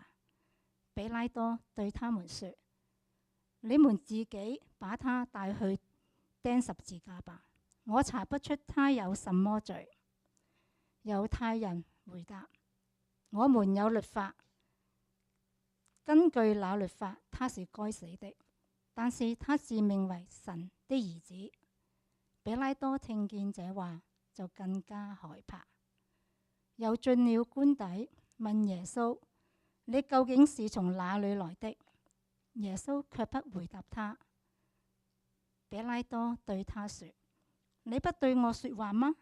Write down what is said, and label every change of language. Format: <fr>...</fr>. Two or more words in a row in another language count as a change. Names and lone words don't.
<zh>比拉多對他們說：你們自己把他帶去釘十字架吧，我查不出他有什麼罪。猶太人回答：我們有律法，根據那律法他是該死的，但是他自命為神的兒子。比拉多聽見這話，就更加害怕，又進了官邸，問耶穌：你究竟是從哪裏來的？耶穌卻不回答他。比拉多對他說：你不對我說話嗎？</zh>